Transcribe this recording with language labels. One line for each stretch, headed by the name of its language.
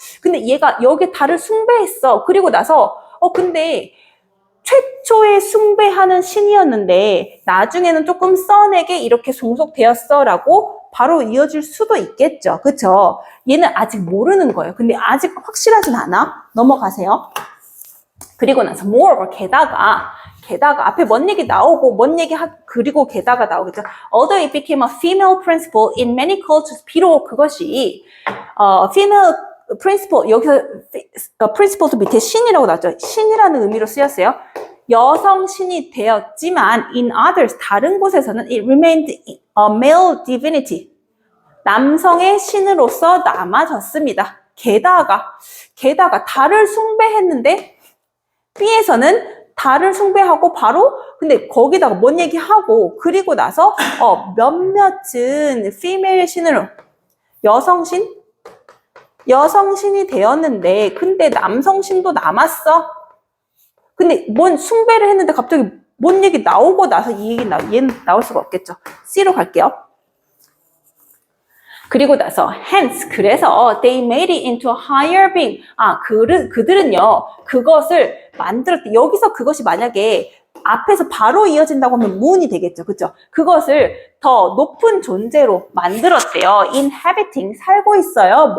Korean: 근데 얘가 여기에 달을 숭배했어. 그리고 나서 근데 최초에 숭배하는 신이었는데 나중에는 조금 sun에게 이렇게 종속되었어 라고 바로 이어질 수도 있겠죠. 그쵸? 얘는 아직 모르는 거예요. 근데 아직 확실하진 않아. 넘어가세요. 그리고 나서 moreover 게다가 앞에 뭔 얘기 나오고 그리고 게다가 나오겠죠.
English: Although it became a female principle in many cultures,
Korean: 비록 그것이 female principle 여기서 principle 밑에 신이라고 나왔죠. 신이라는 의미로 쓰였어요. 여성 신이 되었지만
English: in others
Korean: 다른 곳에서는
English: it remained a male divinity
Korean: 남성의 신으로서 남아졌습니다. 게다가 달을 숭배했는데 B에서는 달을 숭배하고 바로 근데 거기다가 뭔 얘기하고 그리고 나서 몇몇은 female 신으로 여성신이 되었는데 근데 남성신도 남았어. 근데 뭔 숭배를 했는데 갑자기 뭔 얘기 나오고 나서 이 얘기 얘는 나올 수가 없겠죠. C로 갈게요. 그리고 나서
English: hence
Korean: 그래서
English: they made it into a higher being.
Korean: 그들은요 그것을 만들었대. 여기서 그것이 만약에 앞에서 바로 이어진다고 하면 moon이 되겠죠. 그렇죠? 그것을 더 높은 존재로 만들었대요. inhabiting 살고 있어요.